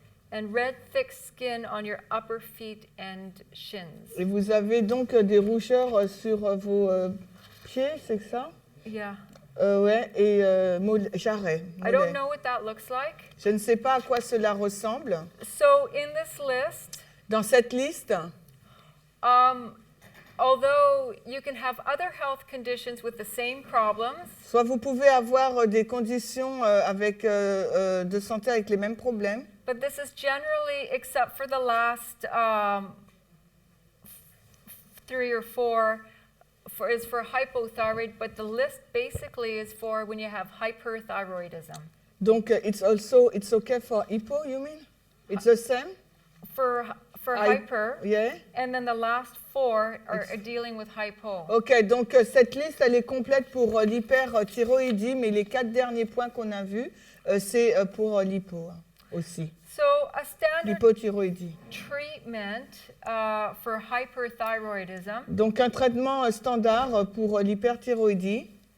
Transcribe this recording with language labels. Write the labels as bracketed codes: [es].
[en] and red thick skin on your upper feet and shins. [fr] et vous avez donc des rougeurs sur vos pieds, c'est ça? [en] Yeah. [fr] Ouais, et jarrets. [en] I don't know what that looks like. [fr] Je ne sais pas à quoi cela ressemble. [en] So in this list, [fr] Dans cette liste, [en] although you can have other health conditions with the same problems, [fr] soit vous pouvez avoir des conditions avec, de santé avec les mêmes problèmes, [en] but this is generally, except for the last 3 or 4, is for hypothyroid, but the list basically is for when you have hyperthyroidism. [fr] donc [en] it's okay for hypo, you mean? It's the same? For hyper, Yeah. and then the last 4 are dealing with hypo. [fr] Ok, donc cette liste, elle est complète pour l'hyperthyroïdie, mais les 4 derniers points qu'on a vus, c'est pour l'hypo aussi. [en] So a standard [fr] L'hypothyroïdie. [en] treatment for hyperthyroidism, [fr] Donc un traitement standard pour l'hyperthyroïdie,